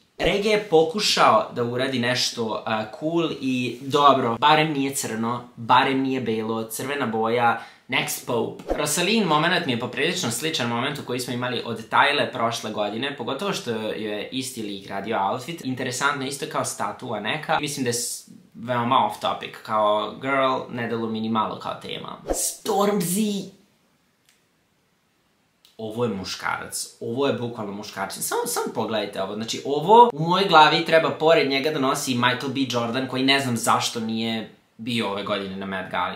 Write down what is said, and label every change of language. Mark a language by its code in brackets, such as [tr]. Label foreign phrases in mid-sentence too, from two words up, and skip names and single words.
[sr] Reggae je pokušao da uradi nešto cool i dobro, barem nije crno, barem nije belo, crvena boja, [en] Next Pope. [sr] Rosaline moment mi je poprilično sličan momentu koji smo imali od Tyler prošle godine, pogotovo što je isti lik radio outfit. Interesantno, isto kao statua neka. Mislim da je veoma [en] off topic, [sr] kao girl, ne delo mi ni malo kao tema. Stormzy! Ovo je muškarac, ovo je bukvalno muškarac. Samo pogledajte ovo, znači ovo u mojoj glavi treba pored njega da nosi Michael B. Jordan koji ne znam zašto nije bio ove godine na Met Gali.